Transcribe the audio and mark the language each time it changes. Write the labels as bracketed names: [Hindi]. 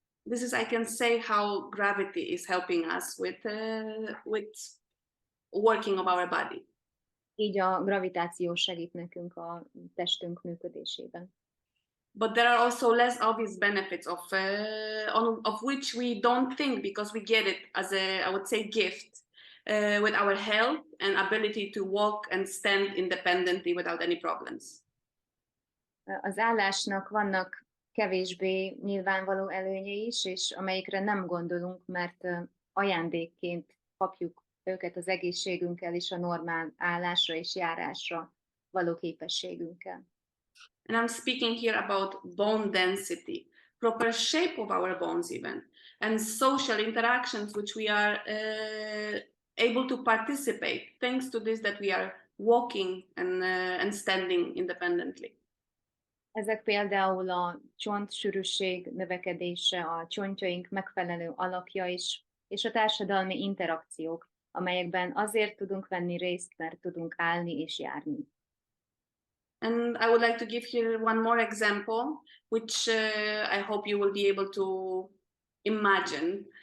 [English] This is, I can say, how gravity is helping us with working of our body. [Hungarian] Így a gravitáció segít nekünk a testünk működésében. [English] But there are also less obvious benefits of which we don't think because we get it as I would say, gift with our health and ability to walk and stand independently without any problems. [Hungarian] Az állásnak vannak kevésbé nyilvánvaló előnyei is, és amelyikre nem gondolunk, mert ajándékként kapjuk őket az egészségünkkel és a normál állásra és járásra való képességünkkel. [English] And I'm speaking here about bone density, proper shape of our bones even, and social interactions which we are able to participate thanks to this that we are walking and standing independently. [Hungarian] Ezek például a csontsűrűség növekedése, a csontjaink megfelelő alakja is, és a társadalmi interakciók, amelyekben azért tudunk venni részt, mert tudunk állni és járni. [English] And I would like to give here one more example, which I hope you will be able to imagine.